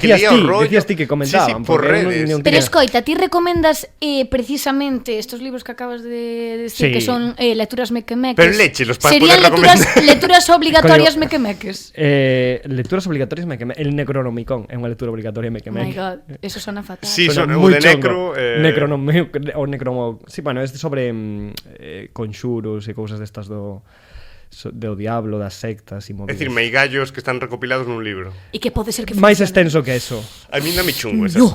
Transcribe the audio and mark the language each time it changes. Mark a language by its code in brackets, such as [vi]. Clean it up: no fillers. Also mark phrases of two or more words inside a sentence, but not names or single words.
[gl] e que leía o rollo. decías ti que comentaban. Sí, sí, por porque eu redes. non Pero tiña- escoita, ti recomendas precisamente estos libros que acabas de decir, Sí. que son lecturas mequemeques. Pero lechelos para Serían poder recomendar. lecturas obligatorias Coño. mequemeques. Lecturas obligatorias el Necronomicon é unha lectura obligatoria [en] Oh my [gl] mequemeque. [en] god, [gl] eso sona fatal. Sí, son o moi de Necro. o Necromo, sí, bueno, este sobre conxuros e cousas destas do diablo, das sectas É e movidas. dicir, meigallos que están recopilados nun libro. E que pode ser que máis funcione. extenso que eso. A mí non me chungo esas